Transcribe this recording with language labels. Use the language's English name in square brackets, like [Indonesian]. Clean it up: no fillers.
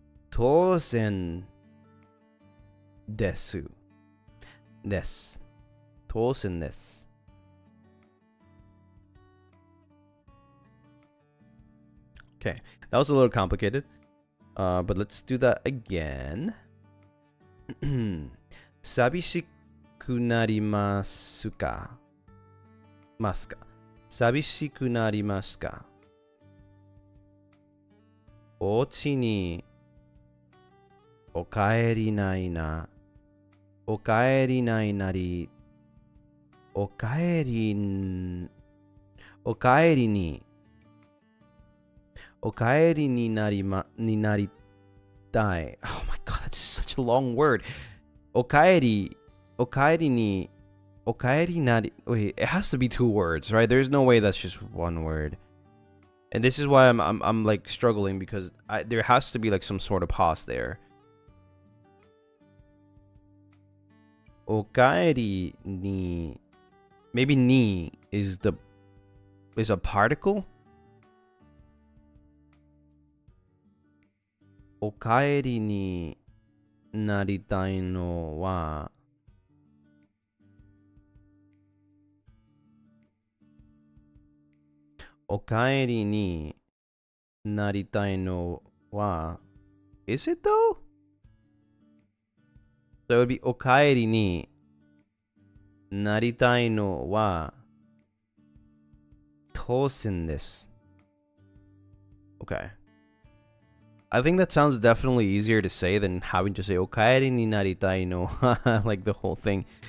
[Japanese] Tosen desu. Des. Tosen desu. [English] Okay, that was a little complicated, but let's do that again. [Japanese] 寂しくなりますか寂しくなりますかお家にお帰りないなお帰りないなりお帰りにお帰りになりたい [English] Oh my god, that's such a long word. [Japanese] お帰りに [English] wait, it has to be two words, right? There's no way that's just one word. And this is why I'm like struggling because there has to be like some sort of pause there. [Japanese] お帰りに [English] maybe ni is a particle? [Japanese] お帰りになりたいのはお帰りになりたいのは [English] Is it though? So it would be [Japanese] お帰りになりたいのは当然です Okay. [English] I think that sounds definitely easier to say than having to say [Japanese] okaeri ni naritai no [English] like the whole thing.